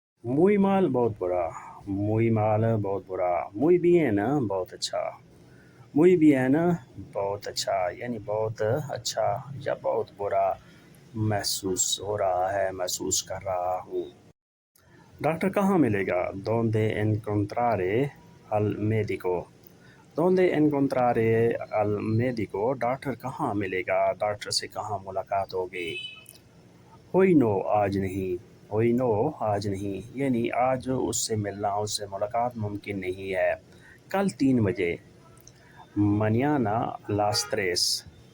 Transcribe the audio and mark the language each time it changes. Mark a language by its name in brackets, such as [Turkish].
[Spanish] muy mal, बहुत बुरा। muy mal, बहुत बुरा। [Hindi] muy bien, बहुत अच्छा। muy bien, बहुत अच्छा, यानी बहुत अच्छा या बहुत बुरा महसूस हो रहा है, महसूस कर रहा हूँ। डॉक्टर कहाँ मिलेगा। [Spanish] ¿Dónde encontraré al médico? ¿Dónde encontraré al médico? [Hindi] Doctor कहाँ मिलेगा, डॉक्टर से कहाँ मुलाकात होगी। होई नो, आज नहीं। होई नो, आज नहीं, यानी आज उससे मिलना, उससे मुलाकात मुमकिन नहीं है। [Spanish] कल 3 बजे। mañana a las 3।